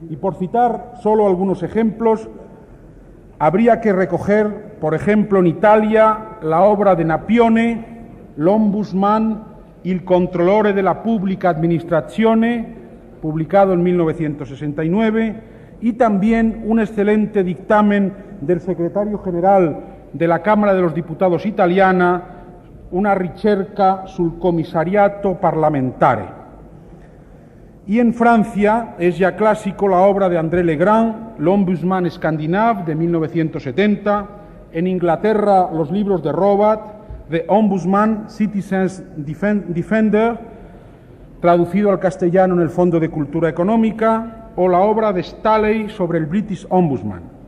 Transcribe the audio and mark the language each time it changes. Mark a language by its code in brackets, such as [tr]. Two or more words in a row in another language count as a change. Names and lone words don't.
[es] Y por citar solo algunos ejemplos, habría que recoger, por ejemplo, en Italia, la obra de Napione, L'Ombudsman, Il Controllore della Pubblica Amministrazione, publicado en 1969, y también un excelente dictamen del secretario general de la Cámara de los Diputados italiana, una ricerca sul commissariato parlamentare. Y en Francia es ya clásico la obra de André Legrand, L'Ombudsman Scandinave, de 1970. En Inglaterra, los libros de Robat, The Ombudsman, Citizens Defender, traducido al castellano en el Fondo de Cultura Económica, o la obra de Staley sobre el British Ombudsman.